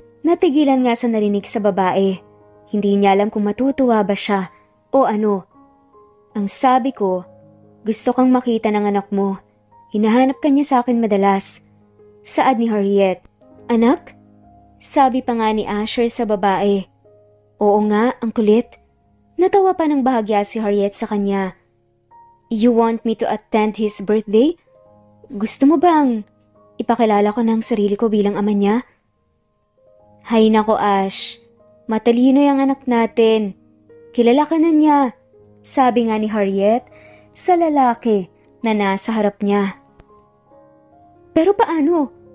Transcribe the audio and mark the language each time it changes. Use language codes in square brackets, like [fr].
[tl] Natigilan nga sa narinig sa babae. Hindi niya alam kung matutuwa ba siya o ano. Ang sabi ko, gusto kang makita ng anak mo. Hinahanap ka niya sa akin madalas. Saad ni Harriet. Anak? Sabi pa nga ni Asher sa babae. Oo nga, ang kulit. Natawa pa ng bahagya si Harriet sa kanya. [en] You want me to attend his birthday? [tl] Gusto mo bang ipakilala ko ng sarili ko bilang ama niya? Hay nako Ash, matalino yung anak natin. Kilala ka na niya. Sabi nga ni Harriet sa lalaki na nasa harap niya. Pero paano?